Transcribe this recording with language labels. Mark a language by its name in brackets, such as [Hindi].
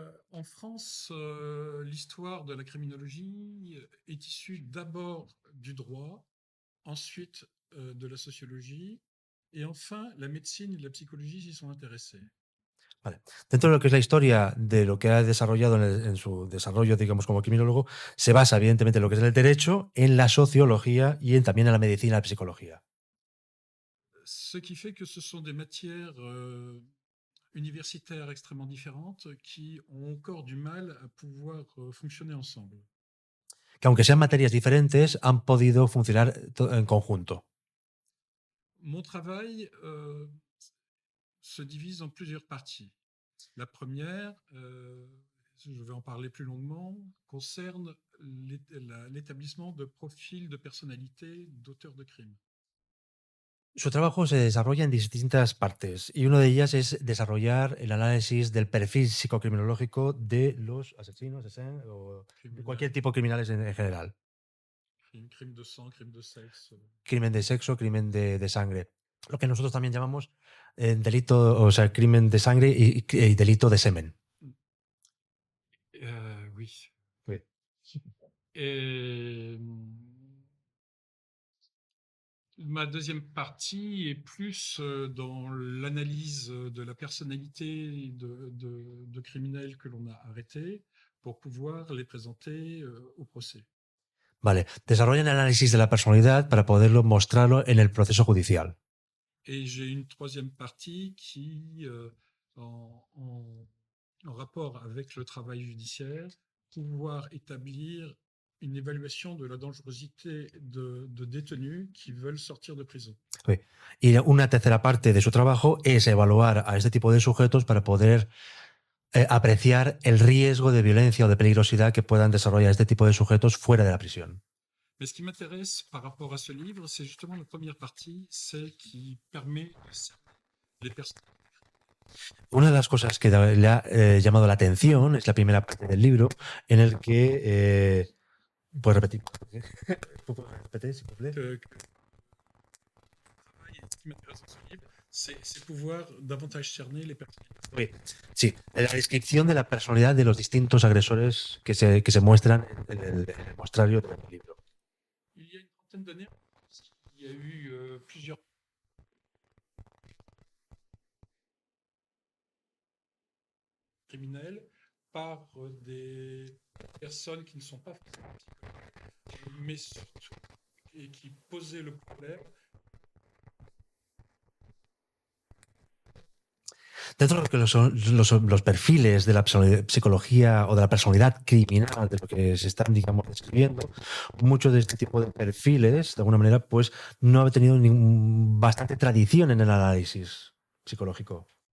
[French] En France, l'histoire de la criminologie est issue d'abord du droit, ensuite de la sociologie, et enfin la médecine et la psychologie s'y sont intéressées. [Spanish] Vale. Dentro de lo que es la historia de lo que ha desarrollado en su desarrollo, digamos, como criminólogo, se basa evidentemente en lo que es el derecho, en la sociología y también en la medicina y la psicología. [French] Ce qui fait que ce sont des matières universitaires extrêmement différentes qui ont encore du mal à pouvoir fonctionner ensemble. [Spanish] Que aunque sean materias diferentes, han podido funcionar en conjunto. [French] Mon travail se divise en plusieurs parties. La première je vais en parler plus longuement, concerne l'établissement de profils de personnalité d'auteurs de crimes. [Spanish] Su trabajo se desarrolla en distintas partes y una de ellas es desarrollar el análisis del perfil psicocriminológico de los asesinos, o de cualquier tipo de criminales en general. [French] Crime de sang, crime de sexe. [Spanish] Crimen de sexo, crimen de sangre. Lo que nosotros también llamamos delito, o sea, crimen de sangre y delito de semen. [French] Oui. Oui. Et ma deuxième partie est plus dans l'analyse de la personnalité de criminels que l'on a arrêtés pour pouvoir les présenter au procès. [Spanish] Vale, desarrollan el análisis de la personalidad para poderlo mostrarlo en el proceso judicial. [French] Et j'ai une troisième partie qui, en rapport avec le travail judiciaire, pouvoir établir une évaluation de la dangerosité de détenus qui veulent sortir de prison. [Spanish] Sí. Y una tercera parte de su trabajo es evaluar a este tipo de sujetos para poder apreciar el riesgo de violencia o de peligrosidad que puedan desarrollar este tipo de sujetos fuera de la prisión. [French] Mais ce qui m'intéresse par rapport à ce livre, c'est justement la première partie, celle qui permet les personnes. [Spanish] Una de las cosas que le ha llamado la atención es la primera parte del libro, en el que... ¿puedes repetir? ¿Puedes repetir? [French] Ce qui m'intéresse dans ce livre, c'est pouvoir davantage cerner les personnes. Oui. [Spanish] Sí, la descripción de la personalidad de los distintos agresores que se muestran en el mostrario del libro. [French] Il y a une trentaine d'années, il y a eu plusieurs criminels par des personnes qui ne sont pas mais surtout et qui posaient le problème. [Spanish] Dentro de lo que son los perfiles de la psicología o de la personalidad criminal, de lo que se están, digamos, describiendo, muchos de este tipo de perfiles, de alguna manera, pues no ha tenido bastante tradición en el análisis psicológico.